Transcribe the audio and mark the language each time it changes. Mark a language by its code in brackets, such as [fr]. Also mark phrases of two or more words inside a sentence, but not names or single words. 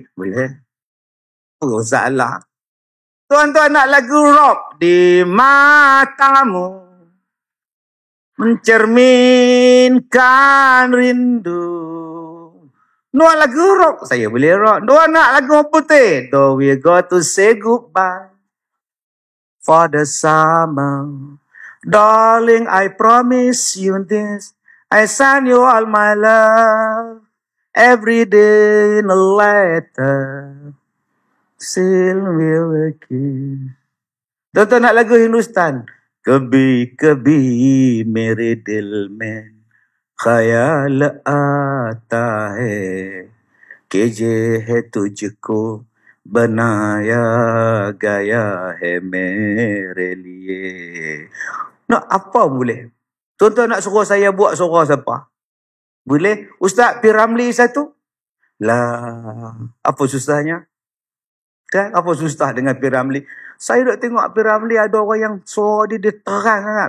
[ms] Boleh? Oh, salah. Tuan-tuan nak lagu rock. Di matamu mencerminkan rindu. Nuan lagu rock, saya boleh rock. Nuan nak lagu putih. [en] Though we got to say goodbye for the summer. Darling, I promise you this. I send you all my love. Every day in a letter. Still we will kiss. [ms] Tuan-tuan nak lagu Hindustan. [hi] कभी कभी मेरे दिल में ख्याल आता है कि ये है तुझको बनाया गया है मेरे लिए. [ms] Nak apa boleh? Tuan-tuan nak suruh saya buat suara siapa? Boleh? Ustaz P. Ramlee satu? Lah, apa susahnya? Kan? Apa susah dengan P. Ramlee? Saya dah tengok P. Ramlee ada orang yang suara dia terang sangat.